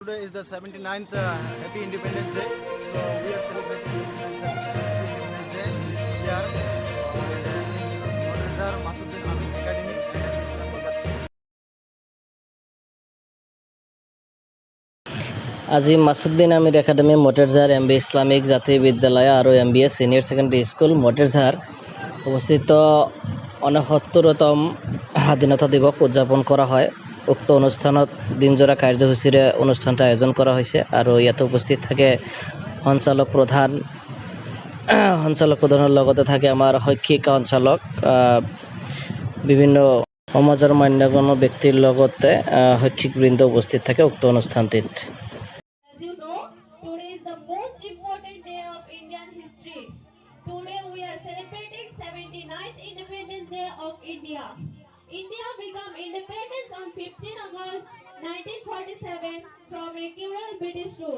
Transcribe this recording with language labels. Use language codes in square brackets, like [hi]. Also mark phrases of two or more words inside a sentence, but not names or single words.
[en] Today is the 79th Happy Independence Day. So we are celebrating Happy Independence Day this year. Modrasar Masuddin Amir Academy and Islam Bazar. [as] আজি মাসুদ্দিন আমির একাডেমি মোটেরঝার এমবি ইসলামিক জাতীয় বিদ্যালয় আর এমবিএস সিনিয়র সেকেন্ডারি স্কুল মোটেরঝার অবস্থিত 69তম স্বাধীনতা দিবস উদযাপন কৰা হয়। উক্ত অনুষ্ঠানত দিনজোৰা কাৰ্যসূচীৰে অনুষ্ঠানটো আয়োজন কৰা হৈছে আৰু ইয়াতে উপস্থিত থাকে সঞ্চালক প্ৰধানৰ লগতে থাকে আমাৰ শৈক্ষিক সঞ্চালক, বিভিন্ন সমাজৰ মান্যগণ্য ব্যক্তিৰ লগতে শৈক্ষিকবৃন্দ উপস্থিত থাকে উক্ত অনুষ্ঠানটিত। [en] As you know, today is the most important day of Indian history. Today we are celebrating 79th Independence Day of India. India became independence on 15 August 1947 from a cruel British rule.